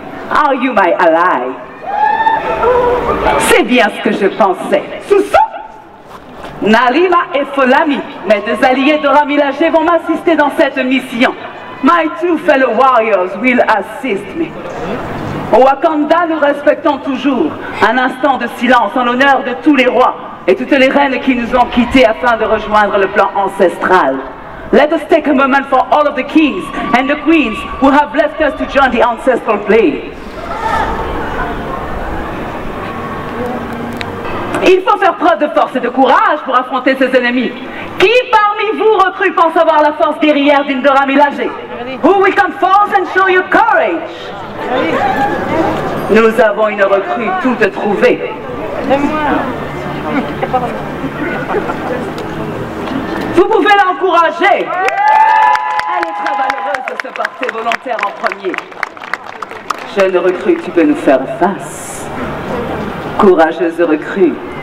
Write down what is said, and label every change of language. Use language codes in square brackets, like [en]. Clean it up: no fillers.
[en] Are you my ally? [fr] C'est bien ce que je pensais. Sousso, Nalima et Folami, mes deux alliés Dora Milaje, vont m'assister dans cette mission. [en] My two fellow warriors will assist me. [fr] Au Wakanda, nous respectons toujours un instant de silence en l'honneur de tous les rois et toutes les reines qui nous ont quittés afin de rejoindre le plan ancestral. [en] Let us take a moment for all of the kings and the queens who have left us to join the ancestral play. [fr] Il faut faire preuve de force et de courage pour affronter ces ennemis. Qui parmi vous recrue pense avoir la force guerrière d'une Dora Milaje? [en] Who will come forth and show you courage? [fr] Nous avons une recrue toute trouvée. Vous pouvez l'encourager. Elle est très valeureuse de se porter volontaire en premier. Jeune recrue, tu peux nous faire face. Courageuse recrue,